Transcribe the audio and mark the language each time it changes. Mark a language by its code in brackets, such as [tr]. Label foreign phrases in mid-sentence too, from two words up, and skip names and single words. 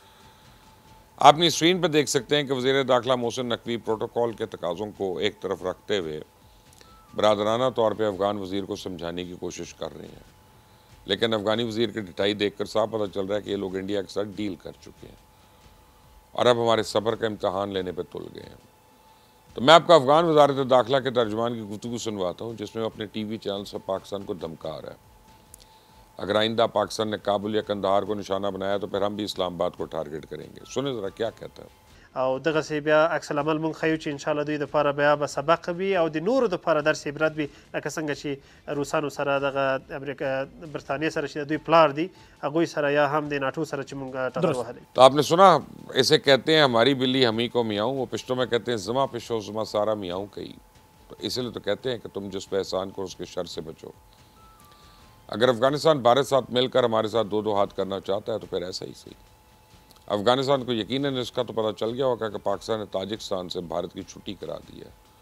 [ur] آپ اپنی سکرین پر دیکھ سکتے ہیں کہ وزیر داخلہ محسن نقوی پروٹوکول کے تقاضوں کو ایک طرف رکھتے ہوئے برادرانہ طور پر افغان وزیر کو سمجھانے کی کوشش کر رہے ہیں، لیکن افغانی وزیر کی ڈھٹائی دیکھ کر صاف پتا چل رہا ہے کہ یہ لوگ انڈیا کے ساتھ ڈیل کر چکے ہیں اور اب ہمارے صبر کا امتحان لینے پر تل گئے ہیں. تو میں آپ کو افغان وزارت داخلہ کے ترجمان کی گفتگو سنواتا ہوں، جس میں وہ اپنے ٹی وی چینل سے پاکستان کو دھمکا رہا ہے. اگر آئندہ پاکستان نے کابل یا قندھار کو نشانہ بنایا تو پھر ہم بھی اسلام آباد کو ٹارگٹ کریں گے. سنیں ذرا کیا کہتا ہے. [ps] او دغه سی بیا عکس العمل مونږ خیو چې [ar] ان شاء الله [ps] دوی د لپاره بیا به سبق وي او د نورو د لپاره درس عبرت وي، لکه څنګه چې روسانو سره دغه امریکا برطانیې سره چې دوی پلار دي هغوی سره یا هم د ناټو سره چې مونږ ټکر وهلی। [ur] تو آپ نے سنا، اسے کہتے ہیں ہماری بلی ہمی کو میاؤں، وہ پشتوں میں کہتے ہیں [ps] زما پیشو زما سره میاو کوي. [ur] تو اس لیے تو کہتے ہیں کہ تم جس پہ احسان کرو اس کے شر سے بچو. اگر افغانستان بھارت ساتھ مل کر ہمارے ساتھ دو دو ہاتھ کرنا چاہتا ہے تو پھر ایسا ہی سہی. افغانستان کو یقیناً اس کا تو پتا چل گیا ہوگا کہ پاکستان نے تاجکستان سے بھارت کی چھٹی کرا دی ہے.